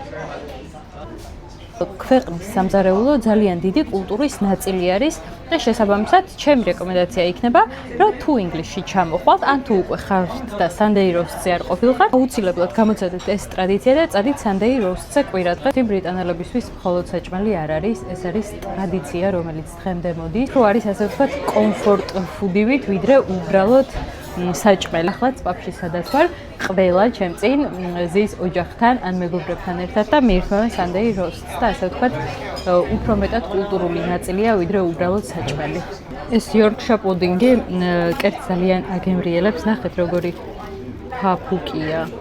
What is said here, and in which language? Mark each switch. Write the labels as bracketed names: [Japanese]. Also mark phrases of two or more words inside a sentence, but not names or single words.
[Georgian] ქვეყნის სამზარეულო ძალიან დიდი კულტურის ნაწილი არის და შესაბამისად ჩემი რეკომენდაცია იქნება, რომ თუ ინგლისში ჩამოხვალთ, ან თუ უკვე ხართ და [English] Sunday roast- [Georgian] ზე არ ყოფილხართ, აუცილებლად გამოცადეთ ეს ტრადიცია და წადით [English] Sunday roast- [Georgian] ზე კვირადღე. ბრიტანელებისთვის მხოლოდ საჭმელი არ არის, ეს არის ტრადიცია, რომელიც დღემდე მოდის. თუ არის ასე ვთქვათ, [English] comfort food- [Georgian] ივით, ვიდრე უბრალოდ საჭმელი. ახლა წვაფში სადაც ვარ, ყველა ჩემ წინ ზის ოჯახთან ან მეგობრებთან ერთად და მიირთმევენ [English] Sunday roast- [Georgian] ს და ასე ვთქვათ, უფრო მეტად კულტურული ნაწილია, ვიდრე უბრალოდ საჭმელი. ეს [English] Yorkshire pudding- [Georgian] ი კერძს ძალიან აგემრიელებს, ნახეთ როგორი ფაფუკია.